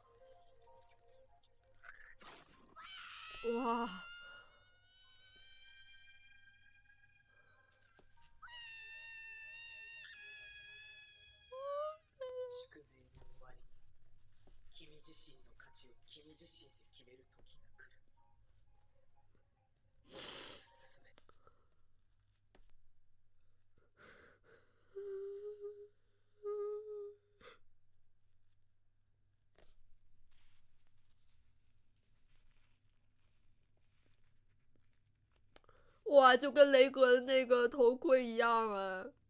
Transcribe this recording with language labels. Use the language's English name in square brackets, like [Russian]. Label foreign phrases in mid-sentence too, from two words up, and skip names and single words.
[Japanese] 哇！宿命の終わりに、君自身の価値を君自身で決める時が来る。もっと進め。 [Chinese] 哇，就跟雷格的那个头盔一样啊！